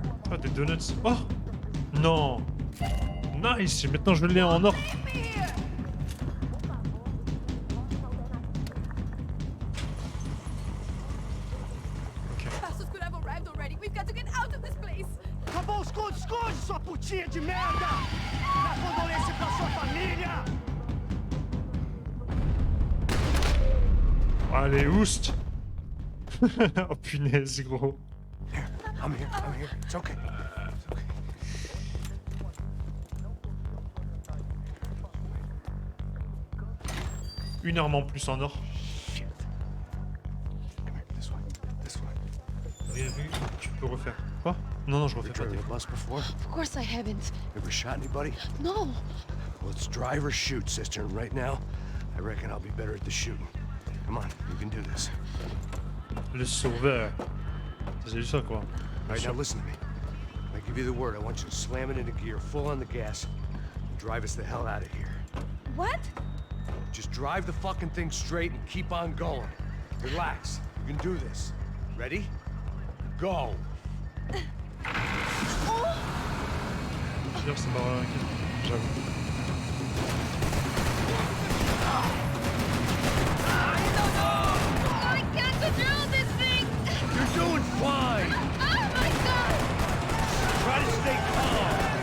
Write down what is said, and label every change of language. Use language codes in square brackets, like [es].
[fr] Ah, des donuts. Oh! Non! Nice! Maintenant, je l'ai en or. [en] Passos could have arrived already. We've got to get out of this place. [pt] Acabou os esconde, sua putinha de merda! Dá condolência pra sua família! [fr] Allez, oust! Oh punaise, gros. [en] I'm here. It's okay. It's okay. [fr] Une arme en plus en or. [en] Shit. Come here, this way. This way. [fr] Rien vu, tu peux refaire. Quoi? Non, non, je refais [en] Ever [fr] pas. [en] driven a bus before? Of course I haven't. Ever shot anybody? No. Well, it's drive or shoot, sister. And right now, I reckon I'll be better at the shooting. Come on, you can do this. [fr] Le sauveur. C'est juste ça, quoi. [en] All right, now listen to me. When I give you the word, I want you to slam it into gear, full on the gas, and drive us the hell out of here. What? Just drive the fucking thing straight and keep on going. Relax. You can do this. Ready? Go. [fr] D'ailleurs, c'est marrant, j'avoue. [en] I can't control this thing. You're doing fine. Oh my god. Try to stay calm.